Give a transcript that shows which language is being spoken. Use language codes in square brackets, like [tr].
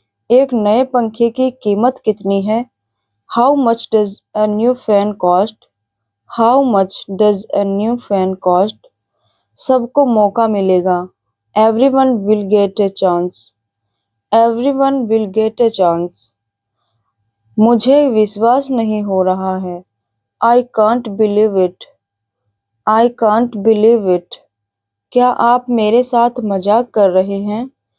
[hi] एक नए पंखे की कीमत कितनी है? [en] How much does a new fan cost? How much does a new fan cost? [hi] सबको मौका मिलेगा. [en] Everyone will get a chance. Everyone will get a chance. [hi] मुझे विश्वास नहीं हो रहा है. [en] I can't believe it. I can't believe it. [hi] क्या आप मेरे साथ मजाक कर रहे हैं?